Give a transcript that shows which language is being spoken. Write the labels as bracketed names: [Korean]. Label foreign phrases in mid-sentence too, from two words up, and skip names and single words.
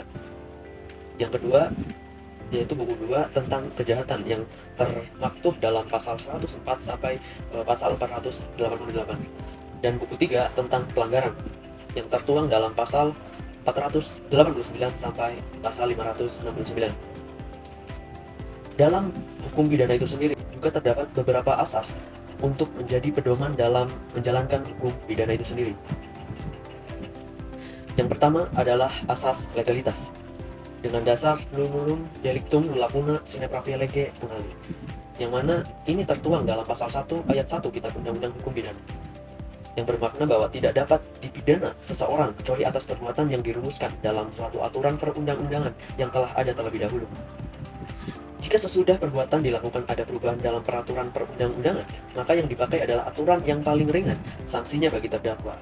[Indonesian] Yang kedua yaitu buku 2 tentang kejahatan yang termaktub dalam pasal 104 sampai pasal 488, dan buku 3 tentang pelanggaran yang tertuang dalam pasal 489 sampai pasal 569. Dalam hukum pidana itu sendiri juga terdapat beberapa asas untuk menjadi pedoman dalam menjalankan hukum pidana itu sendiri. Yang pertama adalah asas legalitas. Dengan dasar [Latin] nunum delictum nulla puna sine pravia lege punali, [Indonesian] yang mana ini tertuang dalam pasal 1 ayat 1 Kitab Undang-Undang Hukum Pidana, yang bermakna bahwa tidak dapat dipidana seseorang kecuali atas perbuatan yang dirumuskan dalam suatu aturan perundang-undangan yang telah ada terlebih dahulu. Jika sesudah perbuatan dilakukan ada perubahan dalam peraturan perundang-undangan, maka yang dipakai adalah aturan yang paling ringan sanksinya bagi terdakwa.